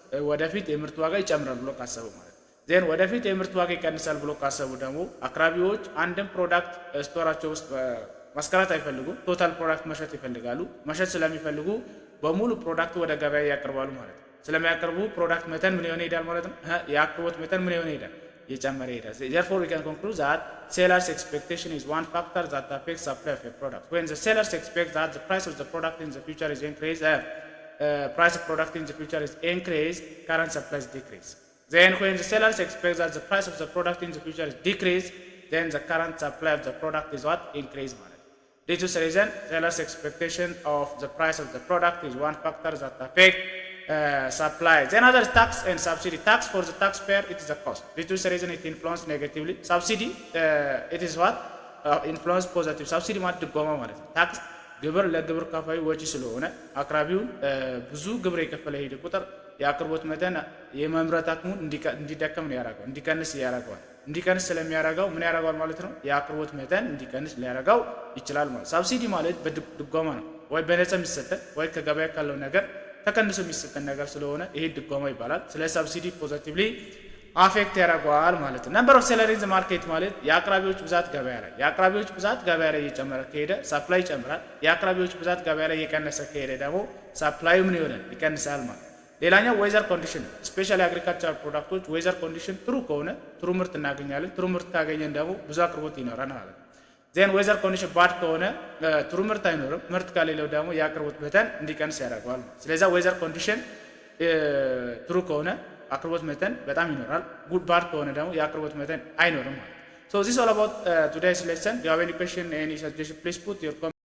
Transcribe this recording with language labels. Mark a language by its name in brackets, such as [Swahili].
[Amharic] ወደፊት የምርት ዋጋ ይጨምራል ብሎ ካሰቡ ማለት ዜን ወደፊት የምርት ዋጋ ይቀንሳል ብሎ ካሰቡ ደግሞ አቅራቢዎች አንድም ፕሮዳክት ስቶራቸው ውስጥ ማስቀረት አይፈልጉም። ቶታል ፕሮዳክት መሸጥ ይፈልጋሉ። መሸጥ ስለሚፈልጉ በሙሉ ፕሮዳክት ወደ ገበያ ያቀርባሉ ማለት ነው። ስለሚያቀርቡ ፕሮዳክት መጠን ምን ይሆን ይሄዳል ማለት ነው። የአቅርቦት መጠን ምን ይሆን ይሄዳል? እየጨመረ ይሄዳል። [English] therefore we can conclude that sellers expectation is one factor that affects supply of a product. When the sellers expect that the price of the product in the future is increased, price of product in the future is increased, current supply is decreased. Then when the sellers expect that the price of the product in the future is decreased, then the current supply of the product is what? Increased [Amharic] ማለት ነው። [English] Due to this reason, sellers expectation of the price of the product is one factor that affect supply. Then other tax and subsidy. Tax for the taxpayer, it is a cost. Due to this reason, it influences negatively. Subsidy, it is what? Influence positive. [Amharic] Subsidy ማለት ድጎማ ማለት ነው። ታክስ ግብር ለግብር ከፋዩ ወጪ ስለሆነ አቅራቢውን ብዙ ግብር የከፈለ ሄደ ቁጥር የአቅርቦት መጠን የመምረት አቅሙን እንዲደከም ነው ያደርገው፣ እንዲቀንስ ያደርገዋል። እንዲቀንስ ስለሚያደርገው ምን ያደርገዋል ማለት ነው? የአቅርቦት መጠን እንዲቀንስ ሊያደርገው ይችላል ማለት። ሳብሲዲ ማለት በድጎማ ነው፣ ወይ በነፃ የሚሰጠን ወይ ከገበያ ካለው ነገር ተቀንሶ የሚሰጠን ነገር ስለሆነ ይሄ ድጎማ ይባላል። ስለ ሳብሲዲ ፖዚቲቭሊ አፌክት ያደርገዋል ማለት ነው። [English] ነምበር ኦፍ ሴለር ኢን ዘ ማርኬት [Amharic] ማለት የአቅራቢዎች ብዛት ገበያ ላይ የአቅራቢዎች ብዛት ገበያ ላይ እየጨመረ ከሄደ ሰፕላይ ይጨምራል። የአቅራቢዎች ብዛት ገበያ ላይ እየቀነሰ ከሄደ ደግሞ ሰፕላዩ ምን ይሆናል? ይቀንሳል ማለት። ሌላኛው ዌዘር ኮንዲሽን ስፔሻሊ አግሪካልቸር ፕሮዳክቶች ዌዘር ኮንዲሽን ጥሩ ከሆነ ጥሩ ምርት እናገኛለን። ጥሩ ምርት ካገኘን ደግሞ ብዙ አቅርቦት ይኖረናል ማለት ነው። ዜን ዌዘር ኮንዲሽን ባድ ከሆነ ጥሩ ምርት አይኖርም። ምርት ከሌለው ደግሞ የአቅርቦት መጠን እንዲቀንስ ያደርገዋል ማለት። ስለዚህ ዌዘር ኮንዲሽን ትሩ ከሆነ አቅርቦት መጠን በጣም ይኖራል። ጉድ ባድ ከሆነ ደግሞ የአቅርቦት መጠን አይኖርም ማለት ነው። [English] So this is all about today's lesson. Do you have any question, any suggestion? Please put your comment.